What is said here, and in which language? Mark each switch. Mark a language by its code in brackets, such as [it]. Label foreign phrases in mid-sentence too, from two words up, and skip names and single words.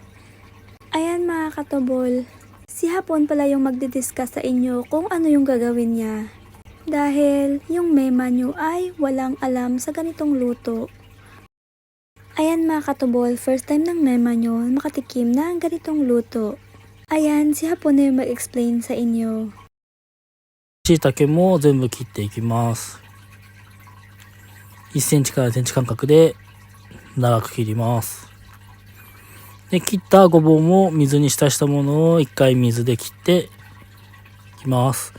[tl] Ayan mga katubol, si Hapon pala yung magdidiscuss sa inyo kung ano yung gagawin niya. Dahil yung mema nyo ay walang alam sa ganitong luto. Ayan mga katubol, [en] first time [tl] ng mema nyo makatikim ng ganitong luto. Ayan, si Hapon na yung mag-explain sa inyo. [ja] 椎茸も全部切っていきます。1センチから1センチ間隔で長く切ります。で、切ったごぼうも水に浸したものを1回水で切っていきます。